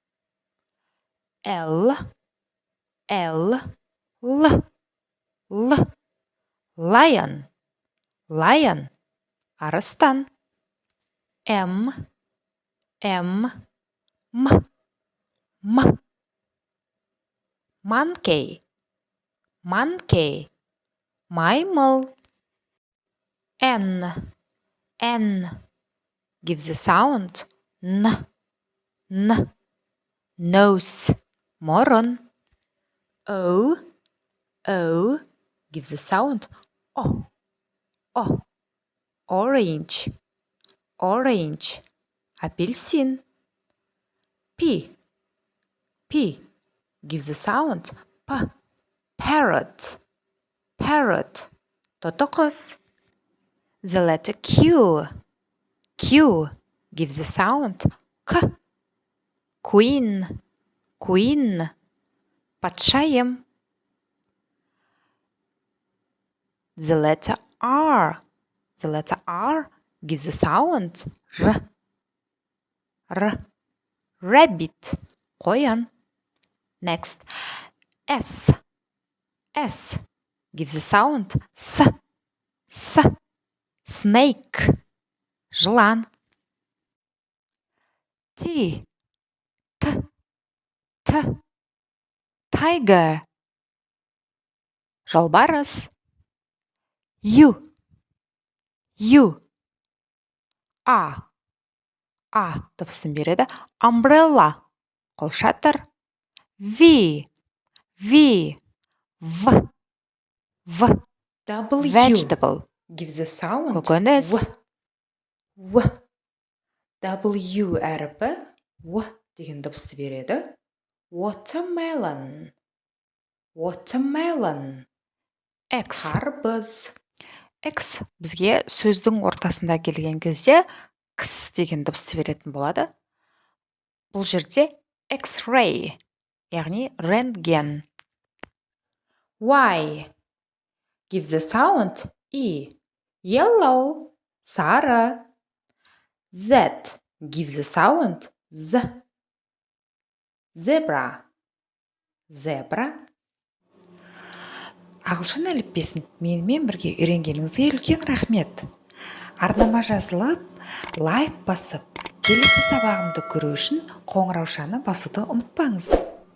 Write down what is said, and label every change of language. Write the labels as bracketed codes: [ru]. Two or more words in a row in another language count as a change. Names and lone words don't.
[en] L, lion, арыстан. M, monkey, маймыл. N gives the sound N. Nose, мұрын. O gives the sound O. Orange, апельсин. P gives the sound P. Parrot, [kk] тоты құс. [en] The letter Q gives the sound K. Queen, патшайым. The letter R gives the sound R. Rabbit, қоян. Next, S gives the sound S. Snake, жылан. T, tiger, жолбарыс. [kk] U, A дыбысын береді. [en] Umbrella, қолшатыр. V, vegetable, gives the sound көкөніс. [kk] W әріпі W деген дыбысты береді. [en] Watermelon, X. Қарбыз. [kk] X бізге сөздің ортасында келген кезде X деген дыбысты беретін болады. Бұл жерде X-ray, яғни рентген. [en] Y gives the sound E. Yellow, сары. Z gives the sound Z. Zebra, zebra. [kk] Ағылшын әліппесін менімен бірге үйренгеніңізге үлкен рахмет. Арнама жазылып, лайк басып, келесі сабағымды көру үшін қоңыраушаны басуды ұмытпаңыз.